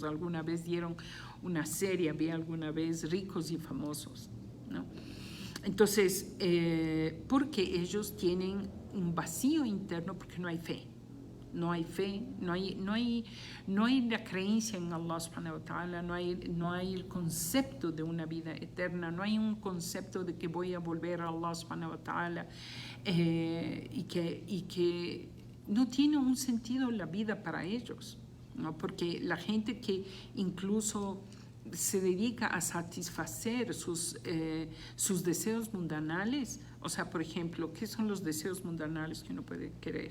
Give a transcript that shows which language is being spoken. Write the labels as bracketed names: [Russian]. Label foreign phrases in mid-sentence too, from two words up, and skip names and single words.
[Spanish] Alguna vez dieron una serie, había alguna vez Ricos y Famosos, ¿no? Entonces, porque ellos tienen un vacío interno, porque no hay fe. No hay fe, no hay la creencia en [Arabic] الله سبحانه وتعالى, [Spanish] no hay el concepto de una vida eterna, no hay un concepto de que voy a volver a [Arabic] الله سبحانه وتعالى, [Spanish] y que no tiene un sentido la vida para ellos, ¿no? Porque la gente que incluso se dedica a satisfacer sus deseos mundanales, o sea, por ejemplo, ¿qué son los deseos mundanales que uno puede querer?